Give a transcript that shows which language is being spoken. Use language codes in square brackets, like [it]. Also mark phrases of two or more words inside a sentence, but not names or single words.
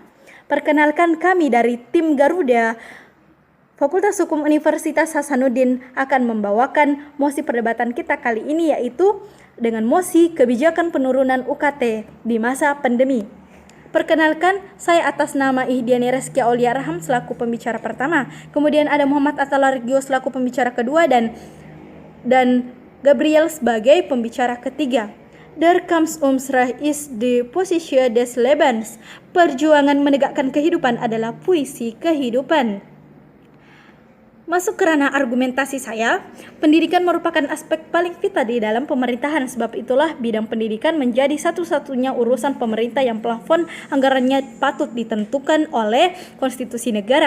[id] Perkenalkan kami dari tim Garuda Fakultas Hukum Universitas Hasanuddin akan membawakan mosi perdebatan kita kali ini, yaitu dengan mosi kebijakan penurunan UKT di masa pandemi. Perkenalkan, saya atas nama Ihdiani Reskia Aulia Raham selaku pembicara pertama. Kemudian ada Muhammad Atalarigio selaku pembicara kedua dan Gabriel sebagai pembicara ketiga. [de] Der Kampf ums Recht ist die Position des Lebens. [id] Perjuangan menegakkan kehidupan adalah puisi kehidupan. Masuk ke ranah argumentasi saya, pendidikan merupakan aspek paling vital di dalam pemerintahan. Sebab itulah bidang pendidikan menjadi satu-satunya urusan pemerintah yang plafon anggarannya patut ditentukan oleh konstitusi negara.